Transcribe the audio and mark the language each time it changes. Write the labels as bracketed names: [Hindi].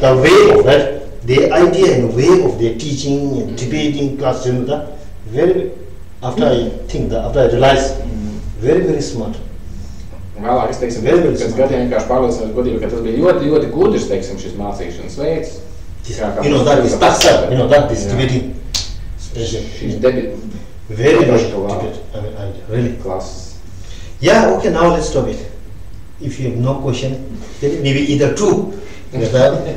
[English] The way of that, the idea and way of their teaching and debating class, very, after I realize, very, very smart. [Latvian] Vēlāk es teiksim, pēc gadiem vienkārši pārliecinās godīgi, ka tas bija ļoti, ļoti gudrs, teiksim, šis mācīšanas veids. [English] That is structure, that is debating. She's very debate, really. Classes. Yeah, okay, now let's stop it. If you have no question, then maybe either 2. You understand?